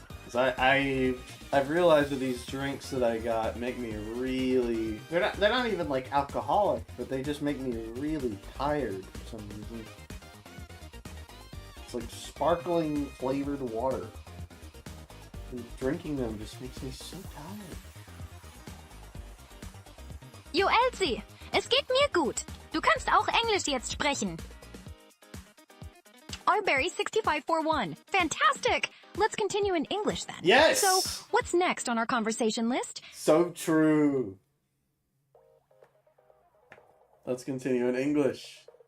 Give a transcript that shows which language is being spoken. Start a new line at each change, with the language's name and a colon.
English: 'Cause I've realized that these drinks that I got make me really they're not even like alcoholic, but they just make me really tired for some reason. It's like sparkling flavored water. And drinking them just makes me so tired.
German: Yo, Elsie, es geht mir gut. Du kannst auch Englisch jetzt sprechen.
English: Barry 6541. Fantastic! Let's continue in English then. Yes! So, what's next on our conversation list? So true. Let's continue in English.